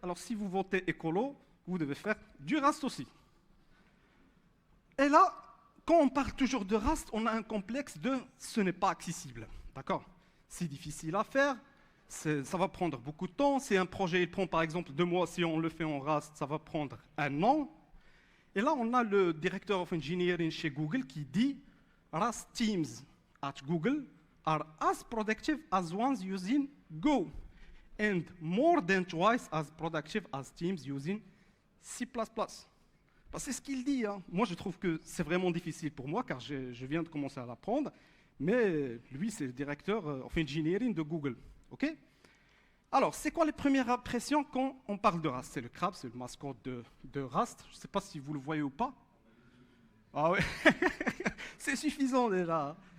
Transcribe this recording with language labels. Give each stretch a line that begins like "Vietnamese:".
French: Alors si vous votez écolo, vous devez faire du Rust aussi. Et là, quand on parle toujours de Rust, on a un complexe de ce n'est pas accessible. D'accord? C'est difficile à faire, ça va prendre beaucoup de temps. Si un projet il prend par exemple 2 mois, si on le fait en Rust, ça va prendre 1 an. Et là, on a le directeur of engineering chez Google qui dit
English: Rust teams at Google are as productive as ones using Go and more than twice as productive as teams using C++.
French: C'est ce qu'il dit. Hein. Moi, je trouve que c'est vraiment difficile pour moi car je viens de commencer à l'apprendre. Mais lui, c'est le directeur of engineering de Google. Okay. Alors, c'est quoi les premières impressions quand on parle de Rust? C'est le crabe, c'est le mascotte de Rust. Je ne sais pas si vous le voyez ou pas. Ah ouais, c'est suffisant déjà.